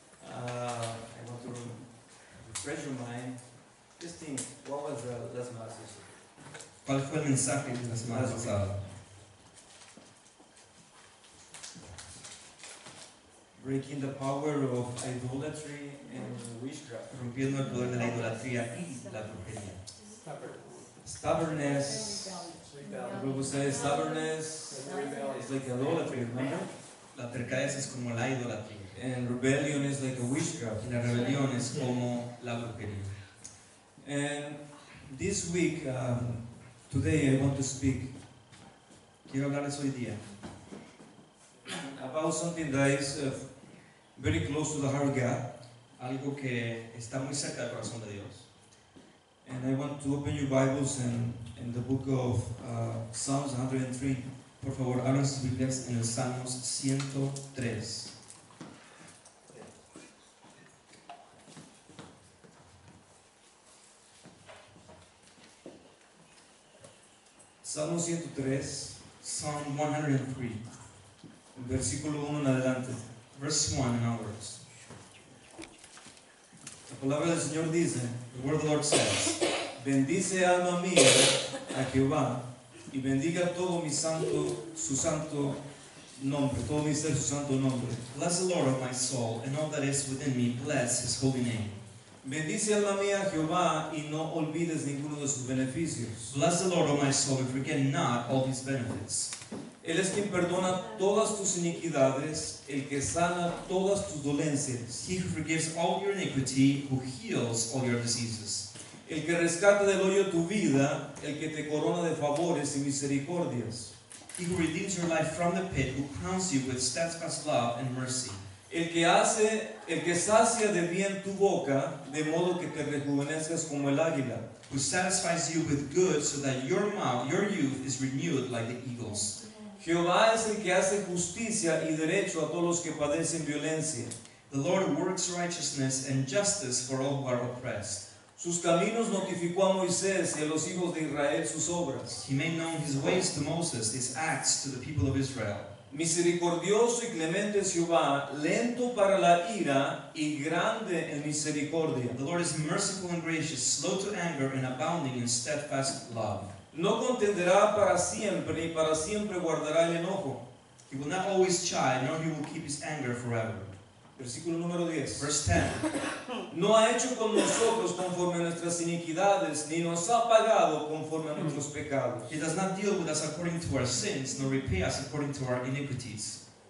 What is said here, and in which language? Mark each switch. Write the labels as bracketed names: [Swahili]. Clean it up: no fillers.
[English] I want to refresh your mind. Just think, what was the last message? [Spanish] ¿Cuál fue el mensaje de la semana pasada? [English] Breaking the power of idolatry and witchcraft. [Spanish] Rompiendo el poder de la idolatría y la brujería. [English] Stubbornness. The Bible says stubbornness is like idolatry, remember? [Spanish] La terquedad es como la idolatría. [English] And rebellion is like a witchcraft. [Spanish] Y la rebelión es como la brujería. [English] And this week, today I want to speak [Spanish] Quiero hablarles hoy día [English] about something that is very close to the heart of God. [Spanish] algo que está muy cerca del corazón de Dios. [English] And I want to open your Bibles in the book of Psalms 103. [Spanish] Por favor, abran sus Biblias en el Salmos 103. Salmo 103, [English] Psalm 103, [Spanish] versículo 1 en adelante. [English] verse 1 and onwards. [Spanish] La palabra del Señor dice: [English] The word of the Lord says, [Spanish] bendice alma mía a Jehová y bendiga todo mi santo, su santo nombre, todo mi ser, su santo nombre. [English] Bless the Lord, O my soul, and all that is within me, bless his holy name. [Spanish] Bendice alma mía a Jehová y no olvides ninguno de sus beneficios. [English] Bless the Lord, O my soul, and forget not all his benefits. [Spanish] Él es quien perdona todas tus iniquidades, el que sana todas tus dolencias, [English] He who forgives all your iniquity, who heals all your diseases. [Spanish] el que rescata del hoyo tu vida, el que te corona de favores y misericordias, [English] He who redeems your life from the pit, who crowns you with steadfast love and mercy. [Spanish] el que sacia de bien tu boca, de modo que te rejuvenezcas como el águila. [English] Who satisfies you with good, so that your mouth, your youth is renewed like the eagles. [Spanish] Jehová es el que hace justicia y derecho a todos los que padecen violencia. [English] The Lord works righteousness and justice for all who are oppressed. [Spanish] Sus caminos notificó a Moisés y a los hijos de Israel sus obras. [English] He made known his ways to Moses, his acts to the people of Israel. [Spanish] Misericordioso y clemente es Jehová, lento para la ira y grande en misericordia. [English] The Lord is merciful and gracious, slow to anger and abounding in steadfast love. [Spanish] No contenderá para siempre, ni para siempre guardará el enojo. [English] He will not always chide, nor he will keep his anger forever. [Spanish] Versículo número 10. [English] Verse 10. [Spanish] No ha hecho con nosotros conforme a nuestras iniquidades, ni nos ha pagado conforme a nuestros pecados. [English] He does not deal with us according to our sins, nor repay us according to our iniquities.